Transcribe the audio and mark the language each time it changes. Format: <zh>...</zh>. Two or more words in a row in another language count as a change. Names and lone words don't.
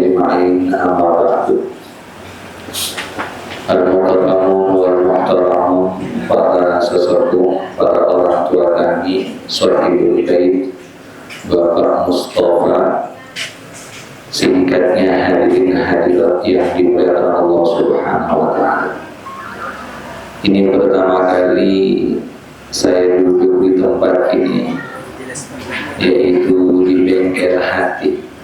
<ar>أجمعين أما بعد المقدمون والمحترمون,</ar> <id>para sesepuh, para orang tua kami, Shahibul Bait, Bapak Mustafa, singkatnya hadirin hadirat yang dimuliakan Allah</id> <ar>سبحانه وتعالى.</ar> <id>Ini pertama kali saya duduk di tempat ini, yaitu di bengkel hati.</id>